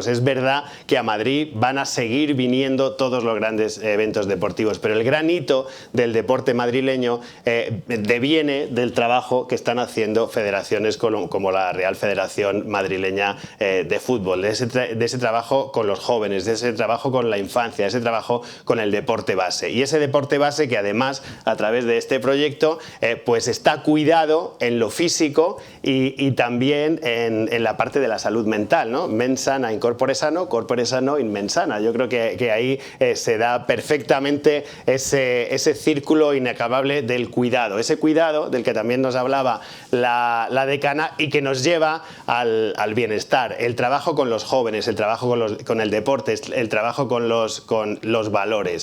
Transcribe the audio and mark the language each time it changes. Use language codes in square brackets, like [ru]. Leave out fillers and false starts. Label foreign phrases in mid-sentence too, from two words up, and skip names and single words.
[es] Es verdad que a Madrid van a seguir viniendo todos los grandes eventos deportivos, pero el gran hito del deporte madrileño deviene del trabajo que están haciendo federaciones como la Real Federación Madrileña de Fútbol, de ese trabajo con los jóvenes, de ese trabajo con la infancia, de ese trabajo con el deporte base. Y ese deporte base que además, a través de este proyecto, pues está cuidado en lo físico y también en la parte de la salud mental, ¿no? [la] Mens sana in corpore sano in mens sana. [es] Yo creo que ahí se da perfectamente ese círculo inacabable del cuidado, ese cuidado del que también nos hablaba la decana y que nos lleva al bienestar, el trabajo con los jóvenes, el trabajo con el deporte, el trabajo con los valores.